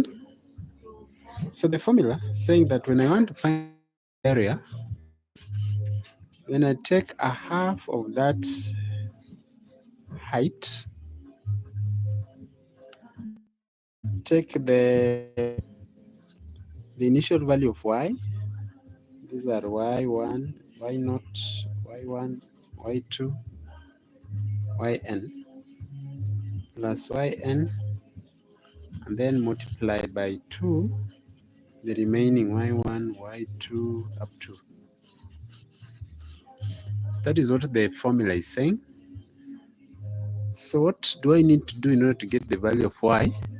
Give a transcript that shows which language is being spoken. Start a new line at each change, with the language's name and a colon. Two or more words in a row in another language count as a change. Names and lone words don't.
English: So the formula saying that when I want to find area, then I take a half of that height, take the initial value of y. These are y1, y0, y1, y2, yn, plus yn, and then multiply by 2 the remaining y1, y2 up to. That is what the formula is saying. So what do I need to do in order to get the value of y?